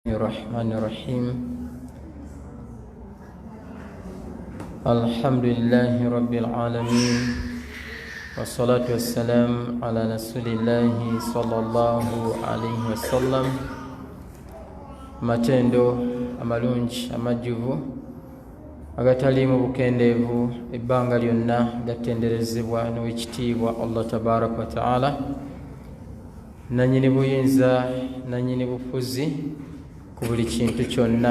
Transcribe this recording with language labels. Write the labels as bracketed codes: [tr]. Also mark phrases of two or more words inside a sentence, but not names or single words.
[ar] الرحمن الرحيم. الحمد لله رب العالمين، والصلاة والسلام على رسول الله صلى الله عليه وسلم. [lg] Matendo amalungi amajjuvu agataliimu bukendeevu ebbanga lyonna gatenderezebwa n'owekitiibwa Allah [ar] تبارك وتعالى, [lg] nannyini buyinza nannyini bufuzi ku buli kintu kyonna.